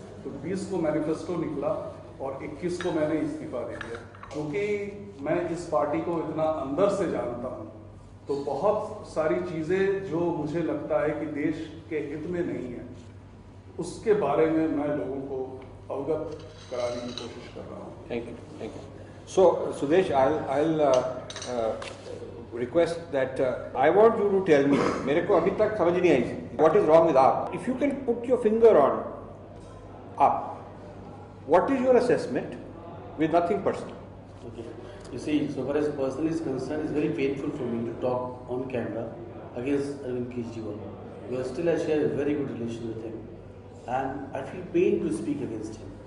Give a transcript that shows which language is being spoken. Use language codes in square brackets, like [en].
[hi] तो 20 को मैनिफेस्टो निकला और 21 को मैंने इस्तीफा दे दिया। क्योंकि मैं इस पार्टी को इतना अंदर से जानता हूं, तो बहुत सारी चीजें जो मुझे लगता है कि देश के हित में नहीं है, उसके बारे में मैं लोगों को अवगत कराने की कोशिश कर रहा हूँ। [en] Thank you. So, Sudesh, I'll request that I want you to tell me. [hi] मेरे को अभी तक समझ नहीं आई [en] what is wrong with AAP. If you can put your finger on AAP, what is your assessment with nothing personal? Okay. You see, so far as personal is concerned, it's very painful for me to talk on camera against Arvind Kejriwal. Because still I share a very good relation with him. And I feel pain to speak against him.